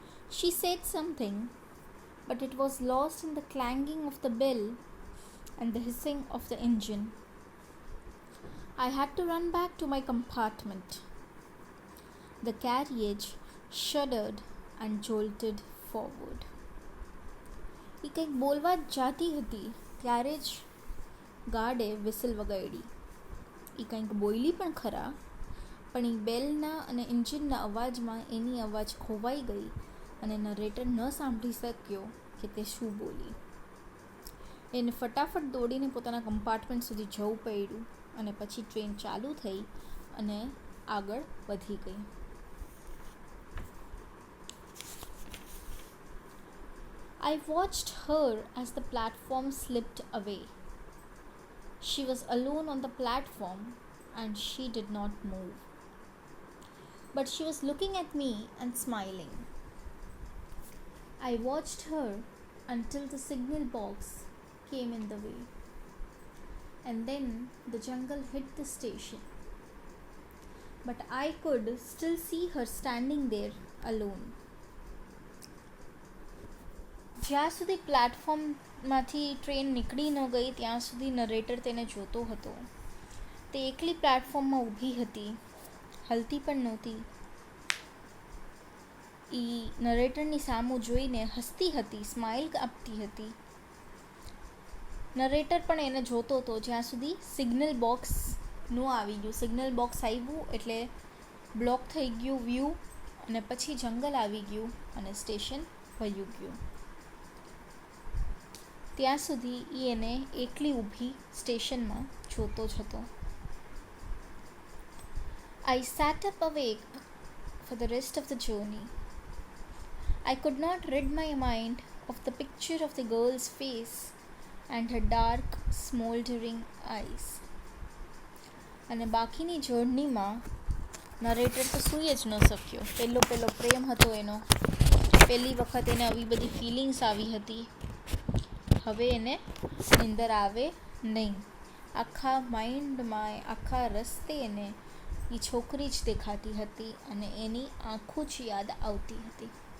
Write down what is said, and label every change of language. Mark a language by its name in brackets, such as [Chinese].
[English] She said something, but it was lost in the clanging of the bell and the hissing of the engine. I had to run back to my compartment. The carriage shuddered and jolted forward. [Gujarati] એ કંઈક બોલવા જાતી હતી ત્યારે જ ગાર્ડે whistle વગાડી. એ કંઈક બોલી પણ ખરા, પણ એ બેલના અને એન્જિનના અવાજમાં એની અવાજ ખોવાઈ ગઈ અને નરેટર ન સાંભળી શક્યો કે તે શું બોલી. એને ફટાફટ દોડીને પોતાના કમ્પાર્ટમેન્ટ સુધી જવું પડ્યું અને પછી ટ્રેન ચાલુ થઈ અને આગળ વધી ગઈ. [English] I watched her as the platform slipped away. She was alone on the platform and she did not move. But she was looking at me and smiling. I watched her until the signal box came in the way. And then the jungle hit the station. But I could still see her standing there alone. [Gujarati] જ્યાં સુધી પ્લેટફોર્મમાંથી train નીકળી ન ગઈ ત્યાં સુધી narrator તેને જોતો હતો. તે એકલી પ્લેટફોર્મમાં ઊભી હતી, હલતી પણ નહોતી. એ નરેટરની સામું જોઈને હસતી હતી, સ્માઇલ આપતી હતી. નરેટર પણ એને જોતો હતો જ્યાં સુધી સિગ્નલ બોક્સ ન આવી ગયું. સિગ્નલ બોક્સ આવ્યું એટલે બ્લોક થઈ ગયું વ્યૂ અને પછી જંગલ આવી ગયું અને સ્ટેશન વયું ગયું. ત્યાં સુધી એ એને એકલી ઊભી સ્ટેશનમાં જોતો જ હતો. [English] I sat up awake for the rest of the journey. I could not rid my mind of the picture of the girl's face and her dark, smoldering eyes. [Gujarati] અને બાકીની જર્નીમાં નરેટર તો સૂઈ જ ન શક્યો. પહેલો પ્રેમ હતો એનો, પહેલી વખત એને આવી બધી ફિલિંગ્સ આવી હતી. હવે એને નીંદર આવે નહીં. આખા માઇન્ડમાં, આખા રસ્તે એને એ છોકરી જ દેખાતી હતી અને એની આંખો જ યાદ આવતી હતી.